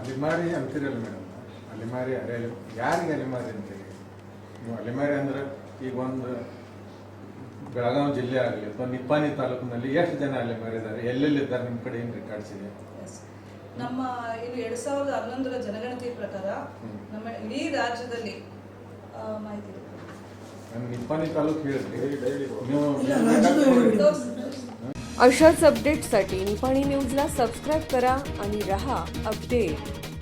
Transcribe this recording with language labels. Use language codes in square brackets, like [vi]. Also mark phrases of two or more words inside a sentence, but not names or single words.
[kn] ಅಲೆಮಾರಿ ಅಂತಿರಲ್ಲ ಮೇಡಮ್, ಅಲೆಮಾರಿ ಯಾರಿಗೆ ಅಲೆಮಾರಿ ಅಂತೇಳಿ ನೀವು ಅಲೆಮಾರಿ ಅಂದ್ರೆ ಈಗ ಒಂದು ಬೆಳಗಾವಿ ಜಿಲ್ಲೆ ಆಗಲಿ ಅಥವಾ ನಿಪ್ಪಾಣಿ ತಾಲೂಕಿನಲ್ಲಿ ಎಷ್ಟು ಜನ ಅಲೆಮಾರಿ ಇದ್ದಾರೆ, ಎಲ್ಲೆಲ್ಲಿದ್ದಾರೆ, ನಿಮ್ಮ ಕಡೆ ಏನು ರೆಕಾರ್ಡ್ಸ್ ಇದೆ? ನಮ್ಮ ಇದು 2011ರ ಜನಗಣತಿ ಪ್ರಕಾರ ನಮ್ಮ ಇಡೀ ರಾಜ್ಯದಲ್ಲಿ ಮಾಹಿತಿ ಇದೆ. ನಮ್ಮ ನಿಪ್ಪಾಣಿ ತಾಲೂಕು ಹೇಳಿದ್ರಿ ನೀವು. ಇಲ್ಲ, ರಾಜ್ಯದ ಹೇಳ್ಬಿಡಿ. [mr] अशाच अपडेट्ससाठी निपाणी न्यूजला सबस्क्राईब करा आणि रहा अपडेट.